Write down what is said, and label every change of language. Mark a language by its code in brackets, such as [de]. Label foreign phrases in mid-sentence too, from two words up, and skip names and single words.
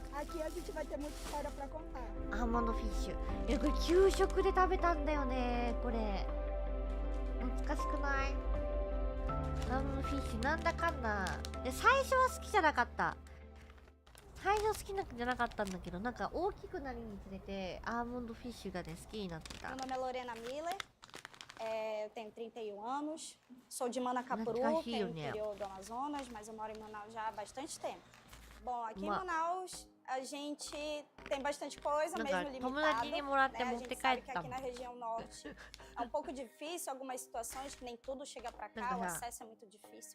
[ja] アーモンドフィッシュ、これ給食で食べたんだよね。これ懐かしくない？アーモンドフィッシュなんだかんだ。最初は好きじゃなかった。最初好きじゃなかったんだけど、なんか大きくなるにつれてアーモンドフィッシュがね、好きになってた。 [pt] Meu nome é Lorena Miller, eu tenho 31 anos, sou de Manacapuru, que é o interior do Amazonas, mas eu moro em Manaus já há bastante tempo. Bom, aqui em Manaus a gente tem bastante coisa, mesmo limitada, né? A gente sabe que aqui na região norte é um pouco difícil, algumas situações que nem tudo chega pra cá, o acesso é muito difícil.